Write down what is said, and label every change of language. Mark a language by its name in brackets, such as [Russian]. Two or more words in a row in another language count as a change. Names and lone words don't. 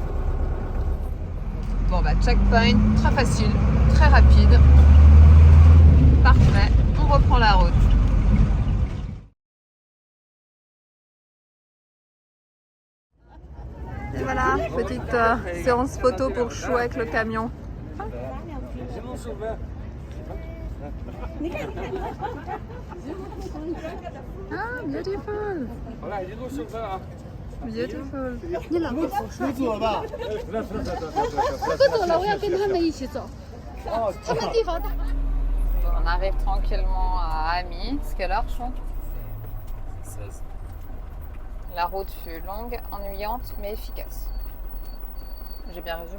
[French] Bon bah checkpoint, très facile, très rapide. Parfait, on reprend la route. Et voilà, petite séance photo pour Chou avec le camion. Ah, beautiful. Beautiful. [Chinese] 你冷不冷？不走了，我要跟他们一起走。他们地方大。 [French] On arrive tranquillement à Ami. C'est quelle heure, Chou? 16. La route fut longue, ennuyante, mais efficace. J'ai bien résumé.